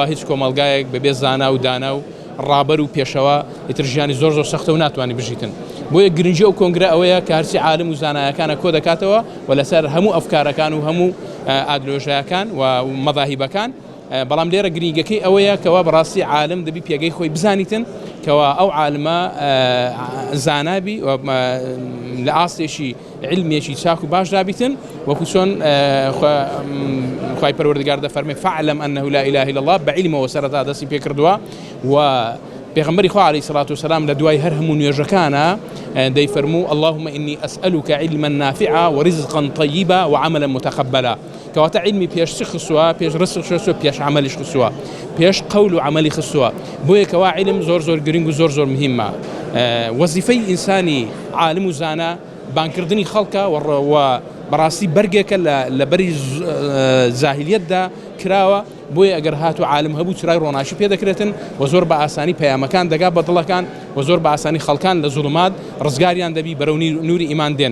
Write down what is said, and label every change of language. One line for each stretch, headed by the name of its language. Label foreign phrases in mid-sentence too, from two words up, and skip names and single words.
Central Kurdish: هیچ کۆمەلگایەک بەبێ زانا و دانا و ڕابەر و پێشەوە ئیتر ژیانی زۆر سەختە و ناتوانانی بژیتن بۆیە گرنگی ئەو کۆنگرە ئەوەیە کە هەرچی عالم و زانایەکانە کۆ دەکاتەوە و لەسەر هەموو ئەفکارەکان و هەموو ئادلۆژەکان و مەذاهیبەکان بەڵام لێرە گرنگەکەی ئەوەیە کەوا بەڕاستی عالم دەبی پێگەی خۆی بزانیتن کەوا ئەو عالمە زانابی لە ئاستێکی علمیەکی چاک و باش دابیتن وەکو چۆن خوای پەروەردگار دەفەرمێ
Arabic: فاعلم أنه لا إله إلا الله
Central Kurdish: بەعیلمەوە سەرەتا دەستی پێ کردووە و پێغەمبەری خوا
Arabic: عەلەیهی سەڵات وسەلام
Central Kurdish: لە دوای هەر هەموو نوێژەکانە دەیفەرموو
Arabic: اللهم إني أسألك علما نافعا ورزقا طيبا وعملا متقبلا
Central Kurdish: کەواتە علمی پێش چ خستووە پێش ڕزق خستووە پێش عملیش خستووە پێش قەول و عملی خستووە بۆیە کەوا علم زۆر گرنگ و زۆر مهمە وەزیفەی ئینسانی عالم و زانە بانکردنی خەڵکە و بەڕاستی بەرگێکە لە بەری زاهیلیەتدا کراوە بۆیە ئەگەر هاتو عالم هەبوو چرای ڕۆناشی پێ دەکرێتن و زۆر بە ئاسانی پەیامەکان دەگا بە دڵەکان و زۆر بە ئاسانی خەڵکان لە زوڵمات ڕزگاریان دەبی بەرەو نوری ئیمان دێن